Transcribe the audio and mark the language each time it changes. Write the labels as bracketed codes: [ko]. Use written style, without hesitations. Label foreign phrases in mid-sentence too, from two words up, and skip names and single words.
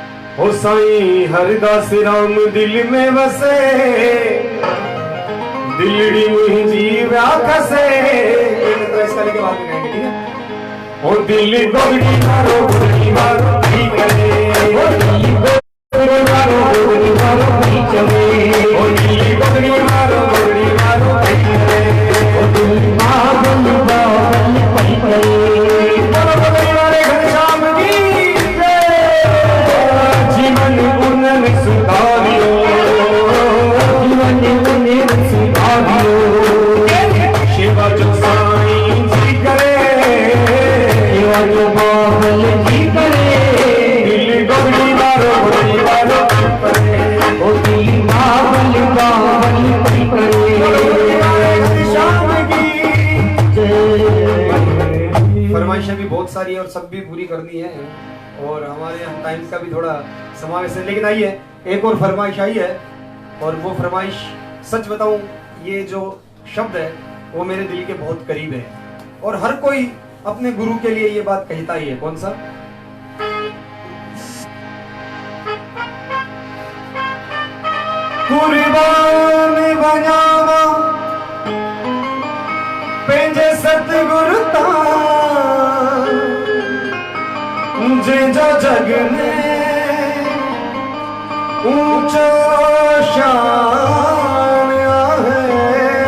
[sd] ओ साईं हरदास राम दिल में बसे, दिलड़ी मुंहिंजी व्या खसे। [hi] इसका लेके बाद में गाएंगे, ठीक है। [sd] ओ दिल गोगड़ी मारो गोगड़ी मारो की करे, ओ दिल गोगड़ी मारो गोगड़ी मारो की चले, ओ दिल गोगड़ी मारो गोगड़ी मारो की करे, ओ दिल बाबल बाबल की करे। [hi] बोलो गोगड़ी वाले घनश्याम की जय। [sd] जीवन उन्नन सुधारियो, जीवन उन्नन सुधारियो, सेवा जो साईं जी करे, सेवा जो बाबल जी करे। दिल गोगड़ी मारो गोगड़ी मारो की करे, ओ दिल बाबल बाबल की करे। [hi] घनश्याम की जय। फरमाइशें भी बहुत सारी है और सब भी पूरी करनी है, और हमारे यहाँ टाइम का भी थोड़ा समावेश है। लेकिन आइए, एक और फरमाइश आई है, और वो फरमाइश सच बताऊं, ये जो शब्द है वो मेरे दिल के बहुत करीब है, और हर कोई अपने गुरु के लिए ये बात कहता ही है। कौन सा? [sd] कुर्बान बनावा पंहिंजे सतगुरु तां, जंहिंजो जग में ऊंचो शान आहे।